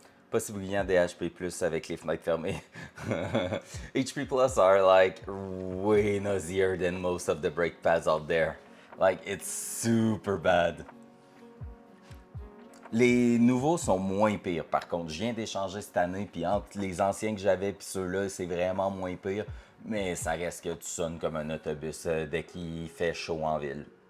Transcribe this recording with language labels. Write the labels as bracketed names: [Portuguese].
[French] Pas si brillant des HP Plus avec les fenêtres fermées. [English] HP Plus are like way noisier than most of the brake pads out there. Like, it's super bad. [French] Les nouveaux sont moins pires, par contre. Je viens d'échanger cette année, puis entre les anciens que j'avais puis ceux-là, c'est vraiment moins pire. Mais ça reste que tu sonnes comme un autobus dès qu'il fait chaud en ville.